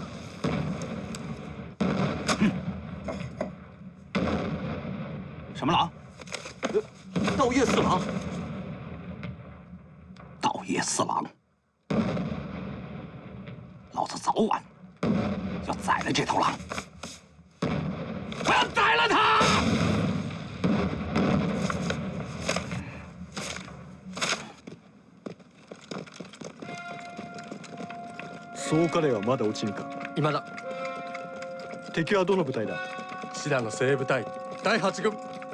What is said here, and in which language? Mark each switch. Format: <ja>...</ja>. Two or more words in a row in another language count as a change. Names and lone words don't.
<zh>什么郎？道岳四郎。道岳四郎，老子早晚要宰了这头狼！我要宰了他！</zh> <ja>そう彼はまだ落ちんか。今だ。敵はどの部隊だ？シダの精鋭部隊第8軍。</ja>